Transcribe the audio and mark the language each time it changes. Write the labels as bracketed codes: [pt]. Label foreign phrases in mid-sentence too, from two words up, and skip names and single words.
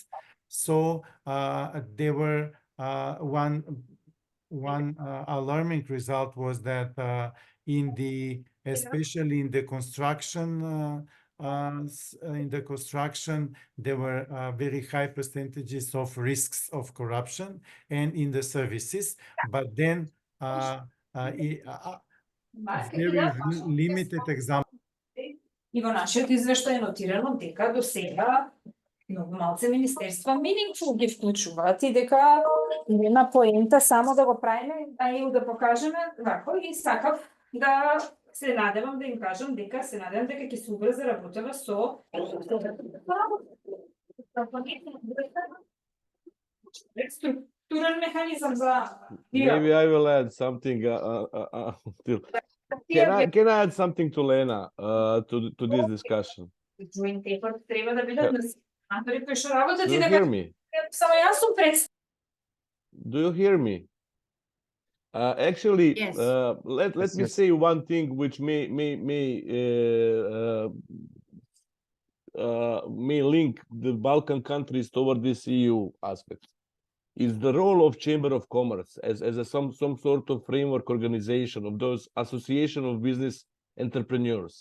[en] So there were one alarming result was that especially in the construction. There were very high percentages of risks of corruption, and in the services, but then very limited example. [mk] И во нашиот извештај е нотирано дека до сега многу малце министерства meaningful ги вклучуваат и дека нема поента само да го правиме, а и да покажеме вако, и сакав да се надевам да им кажам дека се надевам дека ќе се убрза работава со структурен механизам за [en] Maybe I will add something. Can I add something to Lena to this discussion? [mk] Треба да бидат натори кои што работат [en] Do [mk] и [en] you [mk] дека [en] hear me? [mk] само јас сум прес. [en] Do you hear me? Actually, Yes. let me say one thing which may link the Balkan countries toward this EU aspect. Is the role of Chamber of Commerce as some sort of framework organization of those association of business entrepreneurs.